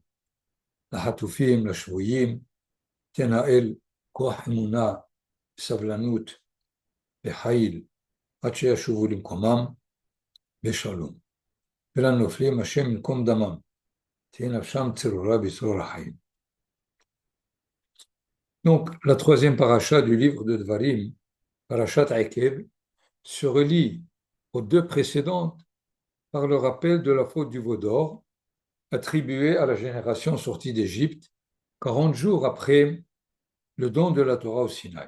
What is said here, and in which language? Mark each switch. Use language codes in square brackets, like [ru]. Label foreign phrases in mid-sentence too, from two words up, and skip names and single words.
[he] לחטופים, לשבויים, תן האל כוח אמונה, סבלנות וחיל עד שישובו למקומם בשלום. ולנופלים השם ינקום דמם, תהיה נפשם צרורה בצרור החיים. [fr] Donc, la troisième paracha du livre de Dvarim, parachat Akev, se relie aux deux précédentes par le rappel de la faute du veau d'or attribuée à la génération sortie d'Égypte 40 jours après le don de la Torah au Sinaï.